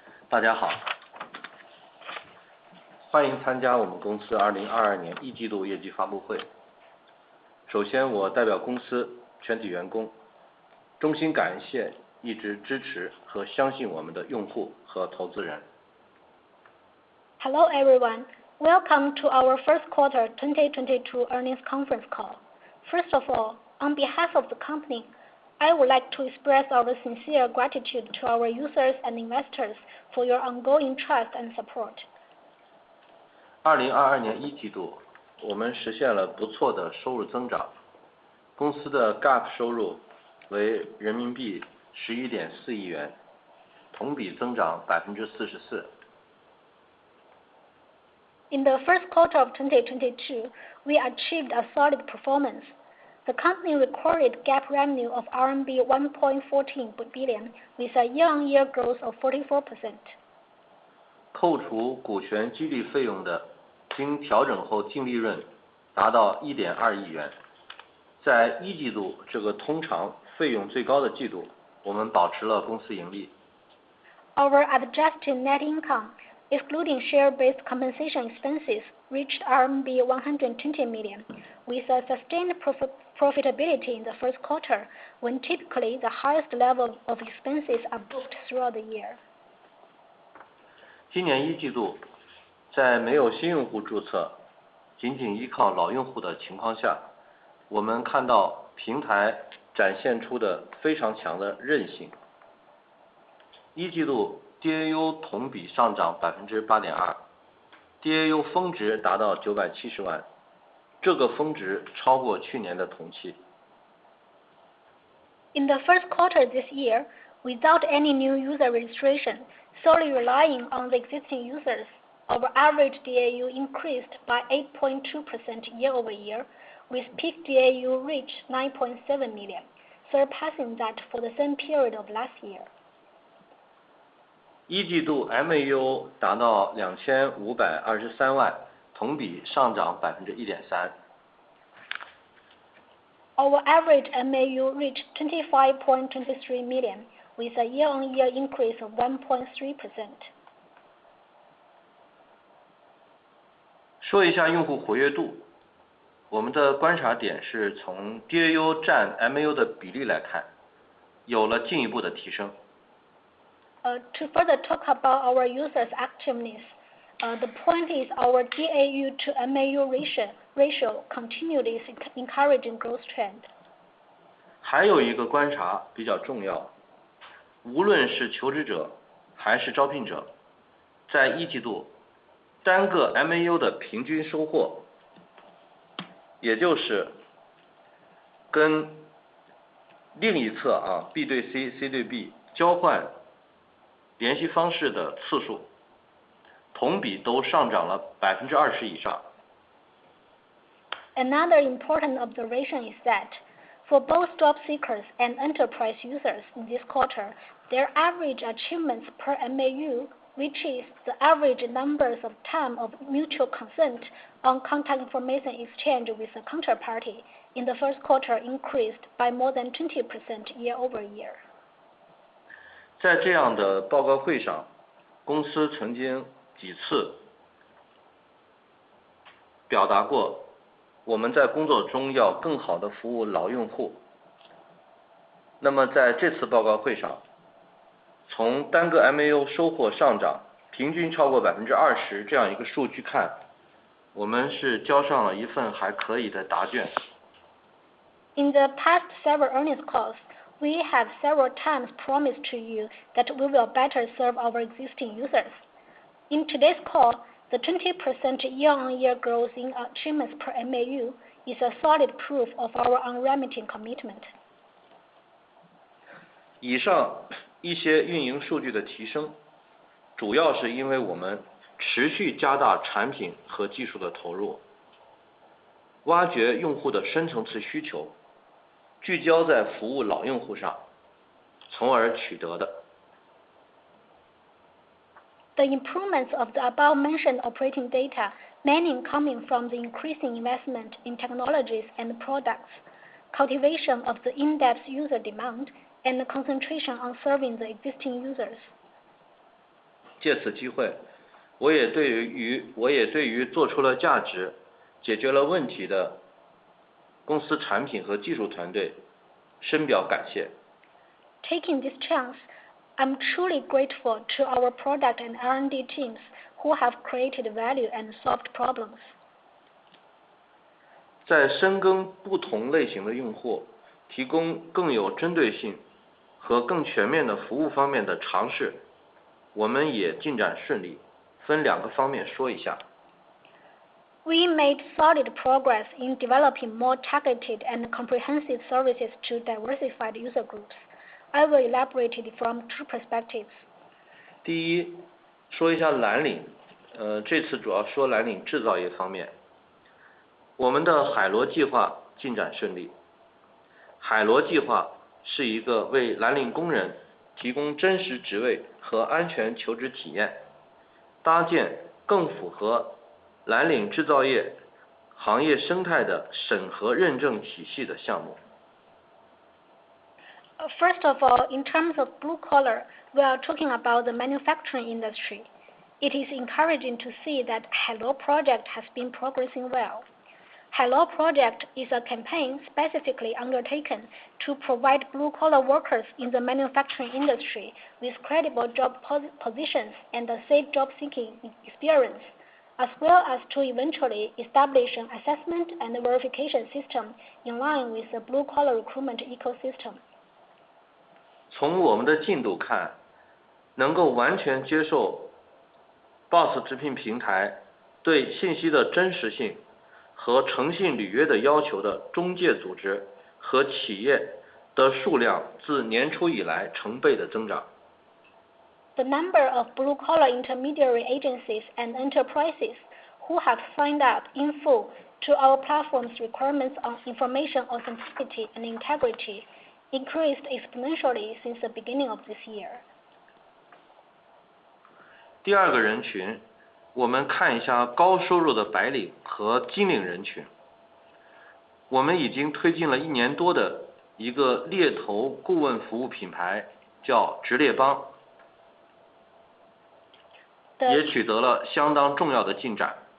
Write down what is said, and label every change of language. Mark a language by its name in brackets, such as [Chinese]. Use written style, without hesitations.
[Chinese] 大家好，欢迎参加我们公司2022年一季度业绩发布会。首先，我代表公司全体员工，衷心感谢一直支持和相信我们的用户和投资人。 [English] Hello everyone, welcome to our first quarter 2022 earnings conference call. First of all, on behalf of the company, I would like to express our sincere gratitude to our users and investors for your ongoing trust and support. [Chinese] 2022年一季度，我们实现了不错的收入增长。公司的 GAAP 收入为人民币11.4亿元，同比增长44%。 [English] In the first quarter of 2022, we achieved a solid performance. The company recorded GAAP revenue of RMB 1.14 billion with a year-on-year growth of 44%. [Chinese] 扣除股权激励费用的经调整后净利润达到 1.2 亿元。在一季度这个通常费用最高的季度，我们保持了公司盈利。 [English] Our adjusted net income, excluding share-based compensation expenses, reached RMB 120 million, with a sustained profitability in the first quarter, when typically the highest level of expenses are booked throughout the year. [Chinese] 今年一季度，在没有新用户注册，仅仅依靠老用户的情况下，我们看到平台展现出的非常强的韧性。一季度 DAU 同比上涨 8.2%，DAU 峰值达到970万，这个峰值超过去年的同期。 [English] In the first quarter this year, without any new user registration, solely relying on the existing users, our average DAU increased by 8.2% year-over-year, with peak DAU reached 9.7 million, surpassing that for the same period of last year. [Chinese] 一季度 MAU 达到2523万，同比上涨 1.3%。 [English] Our average MAU reached 25.23 million, with a year-on-year increase of 1.3%. [Chinese] 说一下用户活跃度，我们的观察点是从 DAU 占 MAU 的比例来看，有了进一步的提升。 [English] To further talk about our users' activeness, the point is our DAU to MAU ratio continued its encouraging growth trend. [Chinese] 还有一个观察比较重要，无论是求职者还是招聘者，在一季度单个 MAU 的平均收获，也就是跟另一侧B 对 C、C 对 B 交换联系方式的次数同比都上涨了20%以上。 [English] Another important observation is that for both job seekers and enterprise users in this quarter, their average achievements per MAU, which is the average numbers of time of mutual consent on contact information exchange with a counterparty, in the first quarter increased by more than 20% year-over-year. [Chinese] 在这样的报告会上，公司曾经几次表达过，我们在工作中要更好地服务老用户。那么在这次报告会上，从单个 MAU 收获上涨平均超过20%这样一个数据看，我们是交上了一份还可以的答卷。 [English] In the past several earnings calls, we have several times promised to you that we will better serve our existing users. In today's call, the 20% year-on-year growth in achievements per MAU is a solid proof of our unremitting commitment. [Chinese] 以上一些运营数据的提升，主要是因为我们持续加大产品和技术的投入，挖掘用户的深层次需求，聚焦在服务老用户上，从而取得的。 [English] The improvements of the above-mentioned operating data mainly coming from the increasing investment in technologies and products, cultivation of the in-depth user demand, and the concentration on serving the existing users. [Chinese] 借此机会，我也对于做出了价值、解决了问题的公司产品和技术团队深表感谢。 [English] Taking this chance, I'm truly grateful to our product and R&D teams who have created value and solved problems. [Chinese] 在深耕不同类型的用户，提供更有针对性和更全面的服务方面的尝试，我们也进展顺利，分两个方面说一下。 [English] We made solid progress in developing more targeted and comprehensive services to diversified user groups. I will elaborate it from two perspectives. [Chinese] 第一，说一下蓝领，这次主要说蓝领制造业方面。我们的海螺计划进展顺利。海螺计划是一个为蓝领工人提供真实职位和安全求职体验，搭建更符合蓝领制造业行业生态的审核认证体系的项目。 [English] First of all, in terms of blue collar, we are talking about the manufacturing industry. It is encouraging to see that Hello Project has been progressing well. Hello Project is a campaign specifically undertaken to provide blue-collar workers in the manufacturing industry with credible job positions and a safe job-seeking experience, as well as to eventually establish an assessment and verification system in line with the blue-collar recruitment ecosystem. [Chinese] 从我们的进度看，能够完全接受 BOSS 直聘平台对信息的真实性和诚信履约的要求的中介组织和企业的数量自年初以来成倍的增长。 [English] The number of blue-collar intermediary agencies and enterprises who have signed up in full to our platform's requirements on information authenticity and integrity increased exponentially since the beginning of this year. [Chinese] 第二个人群，我们看一下高收入的白领和金领人群。我们已经推进了1年多的一个猎头顾问服务品牌，叫直猎帮，也取得了相当重要的进展。